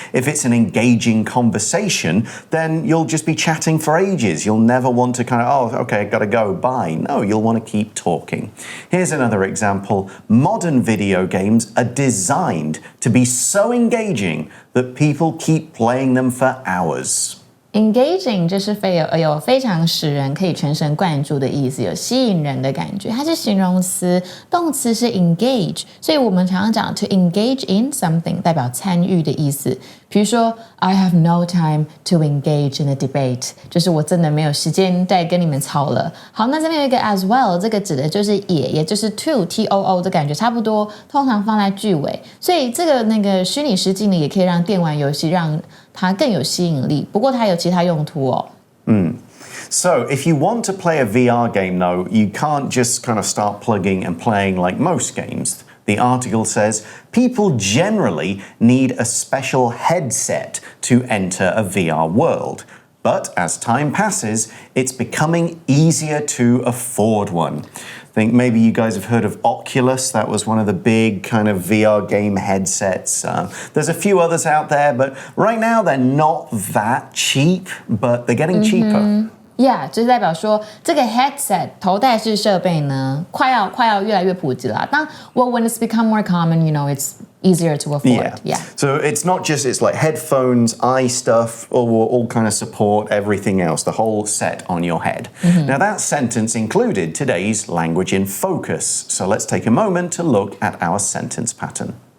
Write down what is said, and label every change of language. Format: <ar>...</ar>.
<en>If it's an engaging conversation, then you'll just be chatting for ages. You'll never want to kind of, oh, okay, gotta go, bye. No, you'll want to keep talking. Here's another example. Modern video games are designed to be so engaging that people keep playing them for hours.</en> <zh>Engaging 就是有非常使人可以全神贯注的意思，有吸引人的感觉。它是形容词，动词是 engage， 所以我们常常讲</zh> <en>to engage in something</en> <zh>代表参与的意思。比如说</zh> <en>I have no time to engage in a debate，</en> <zh>就是我真的没有时间再跟你们吵了。好，那这边有一个 as well， 这个指的就是也就是 to too 的感觉差不多，通常放在句尾。所以这个虚拟实境呢，也可以让电玩游戏让它更有吸引力，不过它有其他用途哦。</zh> <en>So, if you want to play a VR game, though, you can't just kind of start plugging and playing like most games. The article says people generally need a special headset to enter a VR world. But as time passes, it's becoming easier to afford one. I think maybe you guys have heard of Oculus. That was one of the big kind of VR game headsets. There's a few others out there, but right now they're not that cheap, but they're getting cheaper.Yeah，</en> <zh>就是代表说这个 headset 头戴式设备呢，快要越来越普及了。</zh> <en>when it's become more common, it's easier to afford. Yeah. So it's not just, it's like headphones, eye stuff, or will all kind of support everything else, the whole set on your head. Now that sentence included today's language in focus. So let's take a moment to look at our sentence pattern.</en>